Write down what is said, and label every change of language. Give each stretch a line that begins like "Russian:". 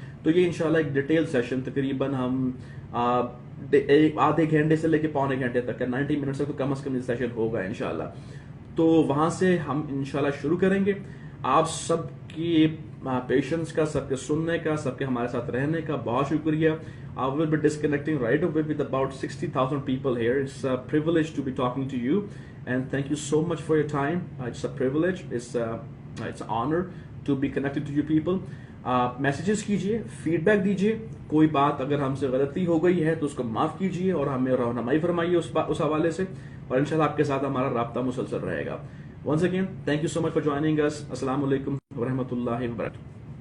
Urdu: تو یہ انشاءاللہ ایک ڈیٹیل سیشن تقریباً ہم آدھے گھنٹے سے لے کے پونے گھنٹے تک کا 90 منٹ سے تو کم از کم یہ سیشن ہوگا انشاءاللہ. تو وہاں سے ہم انشاءاللہ شروع کریں گے. آپ سب کی پیشنس کا، سب کے سننے کا، سب کے ہمارے ساتھ رہنے کا بہت شکریہ.
English: I will be disconnecting right away with about 60,000 people here. It's a privilege to be talking to you, and thank you so much for your time. It's a privilege. It's an honor to be connected to you people.
Urdu: Messages کیجئے، feed back دیجئے، کوئی بات اگر ہم سے غلطی ہو گئی ہے تو اس کو معاف کیجئے اور ہمیں رہنمائی فرمائیے اس حوالے سے، اور انشاءاللہ آپ کے ساتھ ہمارا رابطہ مسلسل رہے گا.
English: Once again, thank you so much for joining us.
Urdu: Assalamu alaikum wa rahmatullahi wa barakatuh.